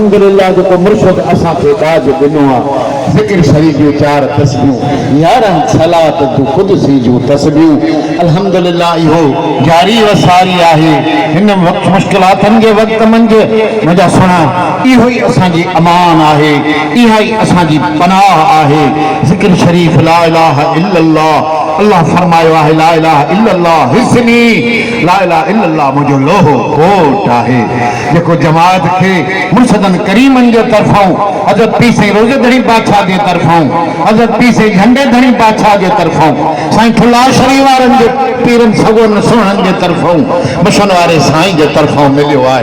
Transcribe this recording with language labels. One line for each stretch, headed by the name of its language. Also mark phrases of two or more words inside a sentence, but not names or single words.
Sindhi: अल्हम्दुलिल्लाह जो मुर्शिद असा के ताज दिनो ज़िक्र शरीफ जो 4 तस्बीहूं 11 सलात जो कुदसी जो तस्बीहूं अल्हम्दुलिल्लाह इहो जारी व सारी आहे। इन वक्त मुश्किलातन के वक्त मंज मुझा सुना इहो ही असांजी अमान आहे, इहा ही असांजी पनाह आहे। ज़िक्र शरीफ
Arabic: لا إله إلا الله
Sindhi: अल्लाह फरमायो आहे
Arabic: لا إله إلا الله حصني لا إله إلا الله
Sindhi: मुझो लोहो कोट आहे जेको जमात के मुर्शदन करीमन जे तरफों हज़रत पीर साईं रोज़े धणी बादशाह जे तरफों हज़रत पीर साईं झंडे धणी बादशाह जे तरफों साईं ठुल्ला शरीफ वारन जे पीरन सगोन सुहणन जे तरफों मशन वारे साईं जे तरफों मिलियो आहे।